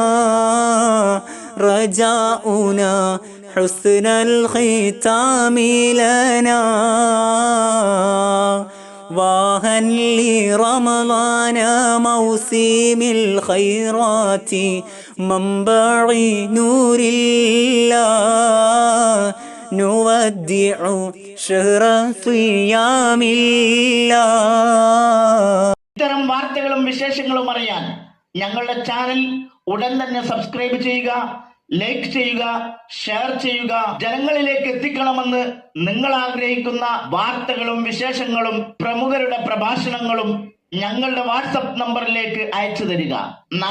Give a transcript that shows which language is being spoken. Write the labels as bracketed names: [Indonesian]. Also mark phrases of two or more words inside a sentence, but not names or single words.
[Arabic] رجاؤنا حسن الختام لنا واهن لرمضان موسم الخيرات منبع نور الله نودع شهر صيام الله. [Malayalam] ഇത്തരം വാർത്തകളും വിശേഷങ്ങളും അറിയാൻ ഞങ്ങളുടെ ചാനൽ ഉടൻ തന്നെ സബ്സ്ക്രൈബ് ചെയ്യുക, ലൈക്ക് ചെയ്യുക, ഷെയർ ചെയ്യുക. ജനങ്ങളിലേക്ക് എത്തിക്കണമെന്ന് നിങ്ങൾ ആഗ്രഹിക്കുന്ന വാർത്തകളും വിശേഷങ്ങളും പ്രമുഖരുടെ പ്രഭാഷണങ്ങളും ഞങ്ങളുടെ വാട്സപ്പ് നമ്പറിലേക്ക് അയച്ചു തരിക.